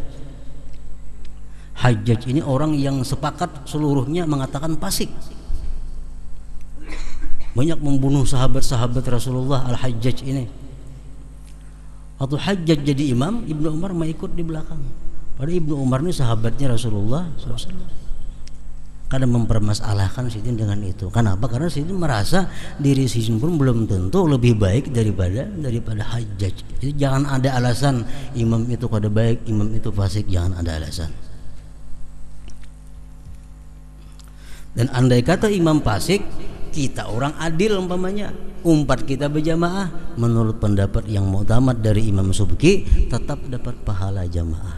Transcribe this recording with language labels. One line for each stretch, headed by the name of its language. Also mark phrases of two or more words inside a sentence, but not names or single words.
Indonesian: Hajjaj ini orang yang sepakat seluruhnya mengatakan fasik. Banyak membunuh sahabat-sahabat Rasulullah Al-Hajjaj ini. Waktu Hajjaj jadi imam, Ibnu Umar mau ikut di belakang. Padahal Ibnu Umar ini sahabatnya Rasulullah
Arabic: sallallahu alaihi wasallam.
Indonesian: Kadang mempermasalahkan Sidin dengan itu. Kenapa? Karena Sidin merasa diri Sidin pun belum tentu lebih baik daripada Hajjaj. Jadi jangan ada alasan imam itu kada baik, imam itu fasik, jangan ada alasan. Dan andai kata imam fasik, kita orang adil umpamanya, umpat kita berjamaah, menurut pendapat yang mu'tamad dari Imam Subki, tetap dapat pahala jamaah.